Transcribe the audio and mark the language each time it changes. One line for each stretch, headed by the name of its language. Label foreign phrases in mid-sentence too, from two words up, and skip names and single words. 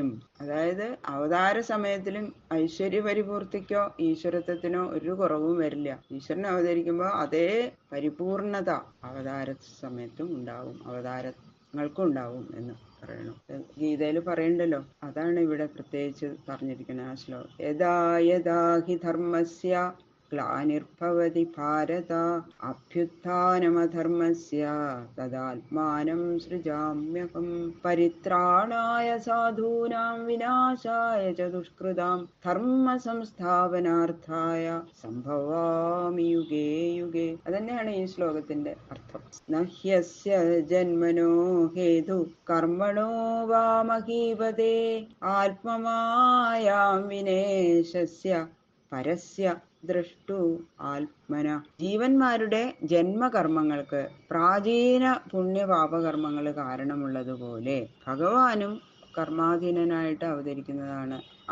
Malayalam: അതായത് അവതാര സമയത്തിലും ഐശ്വര്യപരിപൂർത്തിക്കോ ഈശ്വരത്വത്തിനോ ഒരു കുറവും വരില്ല. ഈശ്വരൻ അവതരിക്കുമ്പോൾ അതേ പരിപൂർണത അവതാര സമയത്തും ഉണ്ടാവും, അവതാരങ്ങൾക്കും ഉണ്ടാവും എന്ന് പറയണു. ഗീതയിൽ പറയണ്ടല്ലോ. അതാണ് ഇവിടെ പ്രത്യേകിച്ച് പറഞ്ഞിരിക്കുന്ന ആ ശ്ലോകം.
Sanskrit: യഥാ യഥാ ഹി ധർമ്മസ്യ ഗ്ലാനിർഭവതി ഭാരത അഭ്യുത്ഥാനമധർമ്മസ്യ തദാത്മാനം സൃജാമ്യഹം പരിത്രാണായ സാധൂനാം വിനാശായ ച ദുഷ്കൃതാം ധർമ്മ സംസ്ഥാപനാർത്ഥായ സംഭവാമി യുഗേ യുഗേ.
Malayalam: അതന്നെയാണ് ഈ ശ്ലോകത്തിന്റെ അർത്ഥം.
Sanskrit: നഹ്യസ്യ ജന്മനോ ഹേതു കർമ്മണോ വാ മഹീപതേ ആത്മമായാം വിനേശസ്യ പരസ്യ ദ്രഷ്ടു ആത്മന.
Malayalam: ജീവന്മാരുടെ ജന്മകർമ്മങ്ങൾക്ക് പ്രാചീന പുണ്യപാപകർമ്മങ്ങൾ കാരണമുള്ളതുപോലെ ഭഗവാനും കർമാധീനനായിട്ട് അവതരിക്കുന്നതാണ്.